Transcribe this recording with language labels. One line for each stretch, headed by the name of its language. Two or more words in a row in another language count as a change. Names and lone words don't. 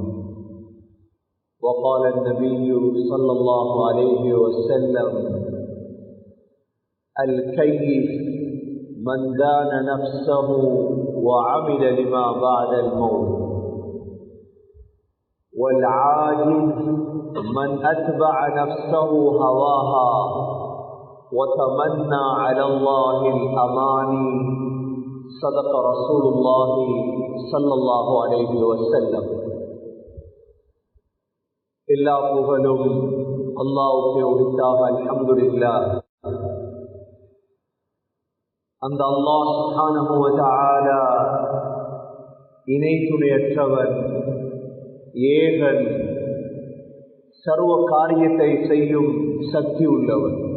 Arabic: وقال النبي صلى الله عليه وسلم: الكيس من دان نفسه وعمل لما بعد الموت، والعاجز من أتبع نفسه هواها وتمنى على الله الأماني. صدق رسول الله صلى الله عليه وسلم.
Tamil: எல்லா புகழும் அல்லாஹ்வுக்கே உரித்தாக. அல்ஹம்துலில்லாஹ். அந்த அல்லாஹ்
Arabic: سبحانه و تعالى
Tamil: இணை துணையற்றவன், ஏகன், சர்வ காரியத்தை செய்யும் சக்தி உள்ளவன்.